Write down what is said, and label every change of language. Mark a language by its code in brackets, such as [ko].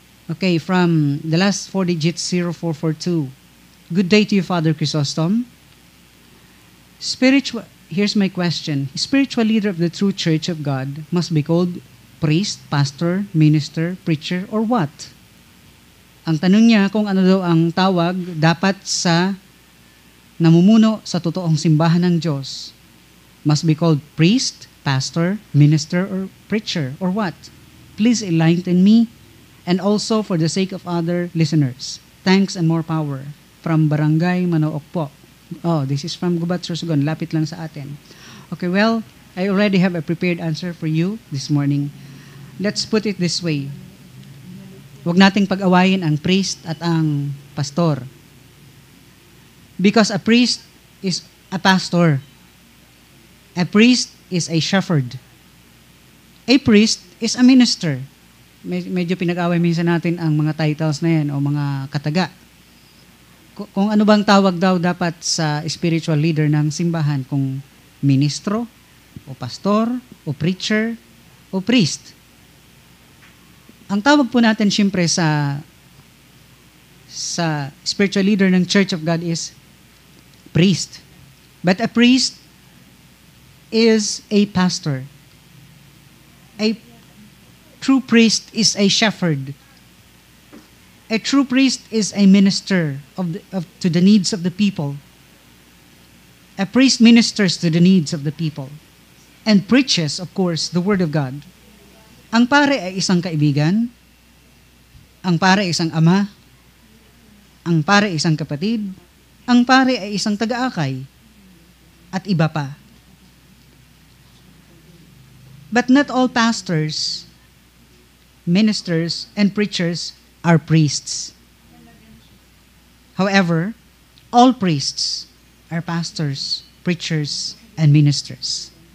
[en] Okay, from the last 4 digits 0442. Good day to you, Father Chrysostom. Here's my question. Spiritual leader of the true Church of God must be called priest, pastor, minister, preacher, or what? [tl] Ang tanong niya kung ano daw ang tawag dapat sa namumuno sa totoong simbahan ng Diyos. [en] Must be called priest, pastor, minister, or preacher, or what? Please enlighten me, and also for the sake of other listeners. Thanks and more power. From Barangay Manook po. Oh, this is from Gubat, Sorsogon. [tl] Lapit lang sa atin. [en] Okay, well, I already have a prepared answer for you this morning. Let's put it this way. [tl] Huwag nating pag-awayin ang priest at ang pastor. [en] Because a priest is a pastor. A priest is a shepherd. A priest is a minister. [tl] Medyo pinag-away minsan natin ang mga titles na yan o mga kataga. Kung ano bang tawag daw dapat sa spiritual leader ng simbahan, kung ministro, o pastor, o preacher, o priest. Ang tawag po natin siyempre sa spiritual leader ng Church of God is priest. [en] But a priest is a pastor. A true priest is a shepherd. A true priest is a minister to the needs of the people. A priest ministers to the needs of the people and preaches, of course, the Word of God. [tl] Ang pare ay isang kaibigan. Ang pare ay isang ama. Ang pare ay isang kapatid. Ang pare ay isang taga-akay. At iba pa. [en] But not all pastors, ministers, and preachers are priests. However, all priests are pastors, preachers, and ministers.